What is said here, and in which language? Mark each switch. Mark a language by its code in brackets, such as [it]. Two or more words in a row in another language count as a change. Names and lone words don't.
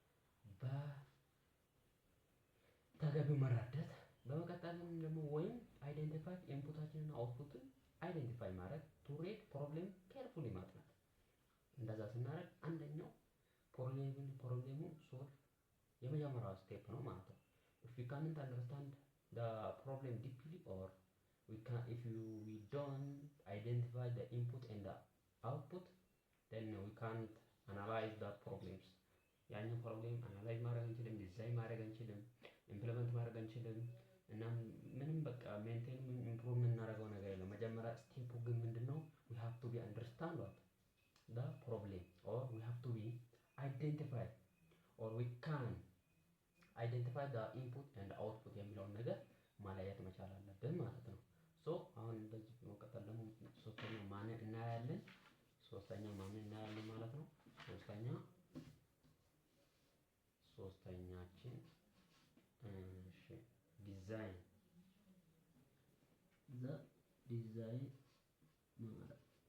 [am] በተገቢው መረዳት። በመቀጠልም ደግሞ ወይም አይደንቲፋይ ኢንፑታችንን አውትፑትን አይደንቲፋይ ማድረግ [en] to read problem carefully [am] ማጥናት። እንደዛ ስናደርግ አንደኛው ፕሮብሌሙን ሶልቭ የመጀመሪያው ስቴፕ ነው ማለት ነው። [en] if we can't understand the problem deeply or if we don't identify the input and the output then we can't analyze that problems [am] ያንን ፕሮብሌም አናላይዝ ማድረግ አንችልም፣ ዲዛይን ማድረግ አንችልም፣ ኢምፕሊመንት ማድረግ አንችልም እና ምንም በቃ [en] maintain improve [am] የምናደርገው ነገር የለም። መጀመሪያ ስቴፑ ግን ምንድነው [en] we have to be understand what the problem or we have to be identify or we can identify the input and the output [am] የሚለውን ነገር ማለየት መቻል አለብን ማለት ነው። ሶ አሁን እንደዚህ በመቀጠል ደግሞ ሶስተኛው ማንን እናያለን ማለት ነው። ሶስተኛችን እሺ ዲዛይን ዲዛይን ማለት